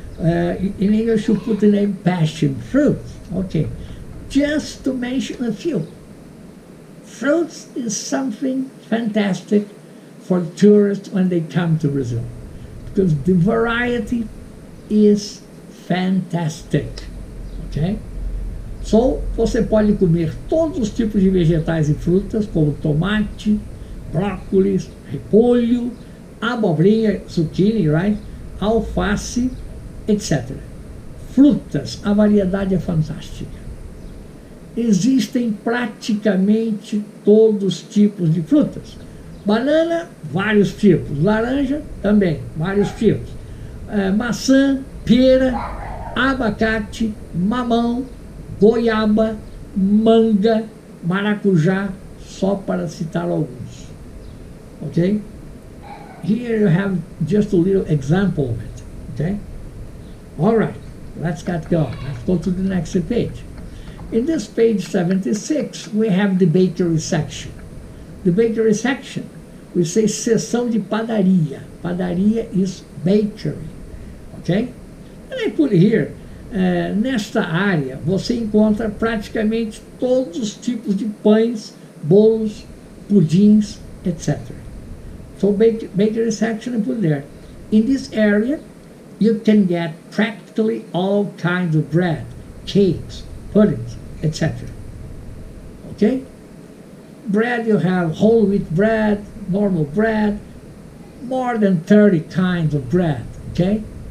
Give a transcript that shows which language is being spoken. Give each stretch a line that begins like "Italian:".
English: In English you put the name passion fruit, okay? Just to mention a few. Fruits is something fantastic for tourists when they come to Brazil, because the variety is fantastic, ok?
Portuguese: So, você pode comer todos os tipos de vegetais e frutas, como tomate, brócolis, repolho, abobrinha, zucchini, right? Alface, etc. Frutas, a variedade é fantástica. Existem praticamente todos os tipos de frutas. Banana, vários tipos. Laranja, também, vários tipos. Maçã, pera, abacate, mamão, goiaba, manga, maracujá, só para citar alguns.
English: Okay? Here you have just a little example of it. Okay? All right, let's get going. Let's go to the next page. In this page 76, we have the bakery section. The bakery section, we say seção de padaria. Padaria is bakery. Okay?
Portuguese: And I put here, nesta área, você encontra praticamente todos os tipos de pães, bolos, pudins, etc.
English: So bakery section I put there. In this area, you can get practically all kinds of bread, cakes, puddings, etc. Okay? Bread, you have whole wheat bread, normal bread, more than 30 kinds of bread. Okay?